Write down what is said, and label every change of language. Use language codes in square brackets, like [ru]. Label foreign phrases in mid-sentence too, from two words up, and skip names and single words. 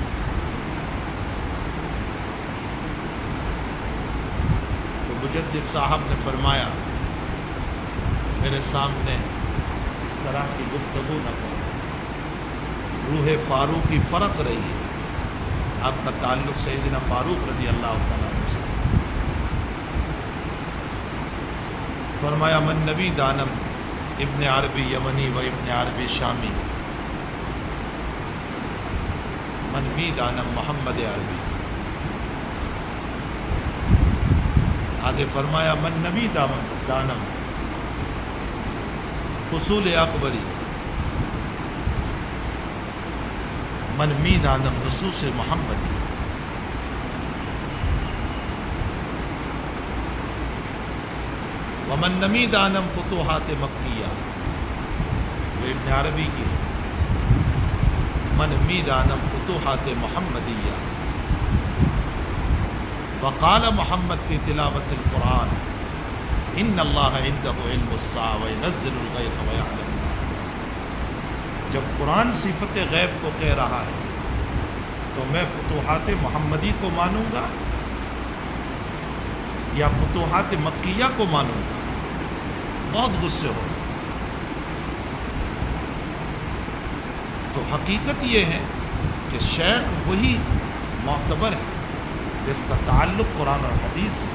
[ur] تو مجدد صاحب نے فرمایا میرے سامنے اس طرح کی گفتگو نہ کرو، روح فاروقی فرق رہی ہے، آپ کا تعلق سیدنا فاروق رضی اللہ تعالیٰ عنہ سے۔ [fa] فرمایا من نبی دانم ابن عربی یمنی و ابن عربی شامی، من می دانم محمد عربی۔ [ur] آگے فرمایا [fa] من نبی دانم فصول اکبری، من می دانم نصوص محمدی۔ ومن نمی دانم فتوحات مکیہ، [ur] جو ابن عربی کی ہے، [fa] من می دانم فتوحات محمدیہ۔ [ar] وقال محمد فی تلاوت القرآن ان اللہ عنده علم الساعة وینزل الغیث ویعلم ما فی الارحام۔ [ur] جب قرآن صفت غیب کو کہہ رہا ہے تو میں فتوحات محمدی کو مانوں گا یا فتوحات مکیہ کو مانوں گا؟ بہت غصے ہو. تو حقیقت یہ ہے کہ شیخ وہی معتبر ہے جس کا تعلق قرآن اور حدیث سے.